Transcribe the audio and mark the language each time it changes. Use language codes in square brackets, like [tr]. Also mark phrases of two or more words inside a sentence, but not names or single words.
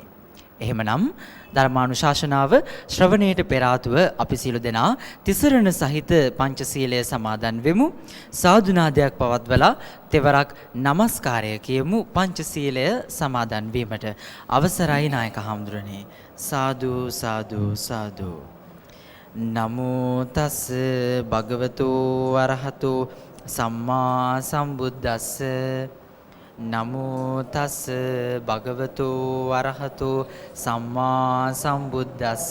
[si] එහෙමනම් ධර්මානුශාසනාව ශ්‍රවණයට පෙර ආතුව අපි සියලු දෙනා තිසරණ සහිත පංචශීලය සමාදන් වෙමු. සාදුනාදයක් පවත්වලා තෙවරක් নমස්කාරය කියමු පංචශීලය සමාදන් වීමට. අවසරයි නායක හඳුරන්නේ. සාදු සාදු සාදු. [pi] නමෝ තස් භගවතු වරහතු සම්මා සම්බුද්දස්ස. නමෝ තස් භගවතු වරහතු සම්මා සම්බුද්දස්ස.